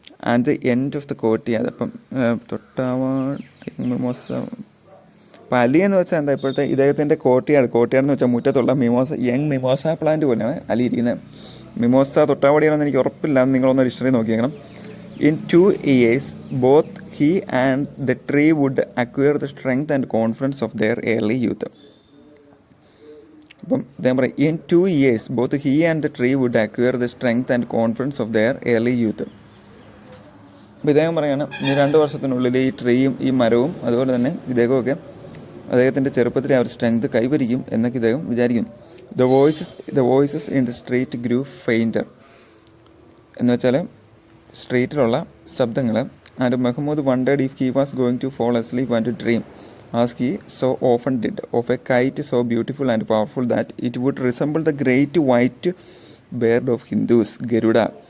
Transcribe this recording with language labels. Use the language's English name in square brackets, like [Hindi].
[English] And the end of the courtyard. [Malayalam] അപ്പം തൊട്ടാവാടി [English] Mimosa. [Malayalam] അപ്പം അലി എന്ന് വെച്ചാൽ എന്താ ഇപ്പോഴത്തെ ഇദ്ദേഹത്തിൻ്റെ കോർട്ടിയാർഡ് എന്ന് വെച്ചാൽ മുറ്റത്തുള്ള യങ് മിമോസ പ്ലാന്റ് പോലെയാണ് അലി ഇരിക്കുന്നത്. മിമോസ തൊട്ടാവാടിയാണെന്ന് എനിക്ക് ഉറപ്പില്ല, നിങ്ങളൊന്ന് history നോക്കിയേക്കണം. [English] ഇൻ 2 years both he and the tree would acquire the strength and confidence of their early youth. [Malayalam] അപ്പം അദ്ദേഹം പറയും [English] in 2 years both he and the tree would acquire the strength and confidence of their early youth. [Malayalam] അപ്പോൾ ഇദ്ദേഹം പറയാണ് ഈ 2 വർഷത്തിനുള്ളിൽ ഈ ട്രീയും ഈ മരവും അതുപോലെ തന്നെ ഇദ്ദേഹമൊക്കെ അദ്ദേഹത്തിൻ്റെ ചെറുപ്പത്തിലെ ആ ഒരു സ്ട്രെങ്ത് കൈവരിക്കും എന്നൊക്കെ ഇദ്ദേഹം വിചാരിക്കുന്നു. [English] The voices in the street grew fainter. [Malayalam] എന്ന് വെച്ചാൽ സ്ട്രീറ്റിലുള്ള ശബ്ദങ്ങൾ. [English] And Mehmood wondered if he was going to fall asleep and dream, as he so often did, of a kite so beautiful and powerful that it would resemble the great white bird of Hindus, Garuda.